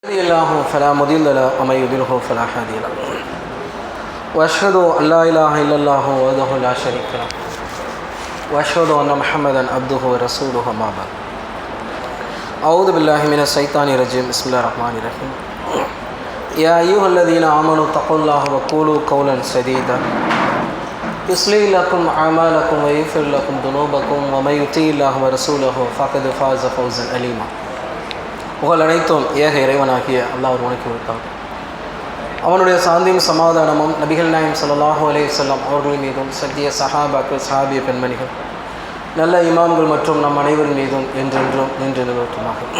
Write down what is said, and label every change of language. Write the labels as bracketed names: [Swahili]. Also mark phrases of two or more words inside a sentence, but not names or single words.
[Arabic] يهده الله فلا مضل له ومن يضلل فلا هادي له واشهد ان لا اله الا الله وحده لا شريك له واشهد ان محمدا عبده ورسوله اما بعد اعوذ بالله من الشيطان الرجيم بسم الله الرحمن الرحيم يا ايها الذين امنوا اتقوا الله وقولوا قولا سديدا يصلح لكم اعمالكم ويغفر لكم ذنوبكم ومن يطع الله ورسوله فقد فاز فوزا عظيما. [Tamil] புகழ் அனைத்தும் ஏக இறைவனாகிய அல்லாஹ் ஒருவனுக்கு உரித்தார். அவனுடைய சாந்தியும் சமாதானமும் நபிகள் நாயகம் [Arabic] صلى الله عليه وسلم [Tamil] அவர்கள் மீதும் சத்திய சஹாபாக்கள் சஹாபிய பெண்மணிகள் நல்ல இமாம்கள் மற்றும் நம் அனைவரின் மீதும் என்றென்றும் நின்று நிலவட்டுமாக.